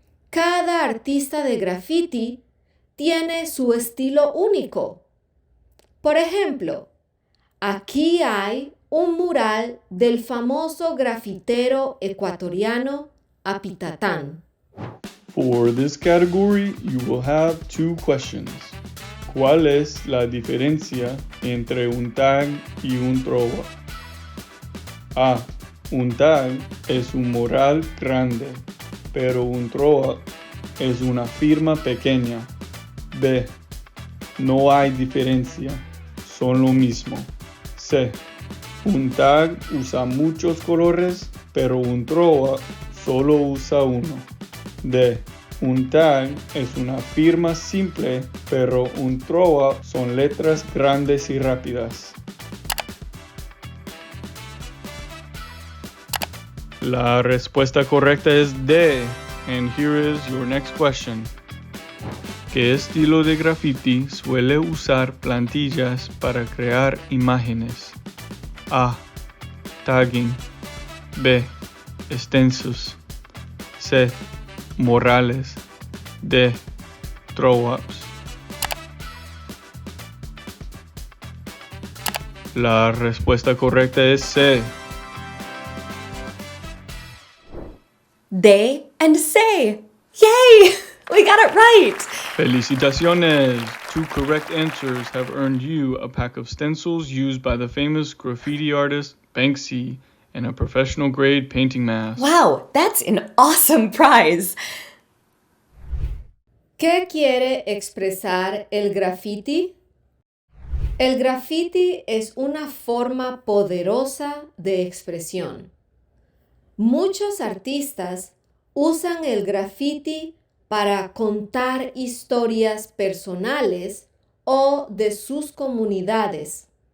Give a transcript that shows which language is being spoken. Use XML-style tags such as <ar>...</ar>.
<es>Cada artista de graffiti tiene su estilo único. Por ejemplo, aquí hay un mural del famoso grafitero ecuatoriano Apitatán.</es> <en>For this category, you will have 2 questions.</en> <es>¿Cuál es la diferencia entre un tag y un throw-up? A. Un tag es un mural grande, pero un throw-up es una firma pequeña. B. No hay diferencia, son lo mismo. C. Un tag usa muchos colores, pero un throw-up solo usa uno. D. Un tag es una firma simple, pero un throw-up son letras grandes y rápidas. La respuesta correcta es D.</es> <en>And here is your next question.</en> <es>¿Qué estilo de graffiti suele usar plantillas para crear imágenes? A. Tagging. B. Stencils. C. Murales. D. Throw-ups. La respuesta correcta es C.</es> <en>They and say. Yay! We got it right!</en> <es>Felicitaciones!</es> <en>2 correct answers have earned you a pack of stencils used by the famous graffiti artist Banksy and a professional grade painting mask. Wow, that's an awesome prize!</en> <es>¿Qué quiere expresar el graffiti? El graffiti es una forma poderosa de expresión. Muchos artistas usan el graffiti para contar historias personales o de sus comunidades.</es>